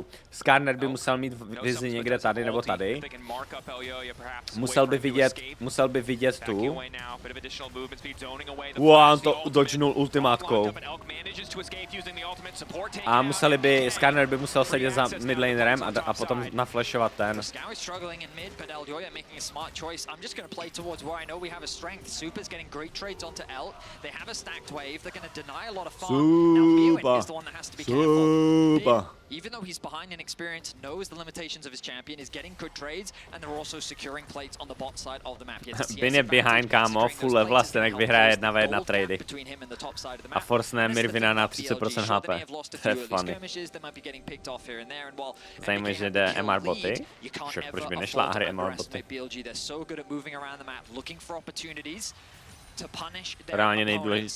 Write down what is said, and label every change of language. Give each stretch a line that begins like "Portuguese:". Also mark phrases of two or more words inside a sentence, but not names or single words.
Czech: Skarner by musel mít vizi někde tady nebo tady. Musel by vidět tu. On to dodgenul ultimátkou. A Skarner by musel sedět za midlanerem a potom naflashovat ten.
English: Stacked wave, they're going to deny a lot of farm. Now Mewin is the one that has to be careful. Even though he's behind in experience, knows the limitations of his champion, is getting good trades, and they're also securing plates on the bot side of the map.
Czech: Bin je behind, kámo,
English: full level
Czech: a Stenek vyhraje 1v1 trady. A forcene Mirvina na 30% HP. To je funny. Zajímavé, že jde MR boty. Však proč by nešla a hry MR boty? Reálně nejdůležitější.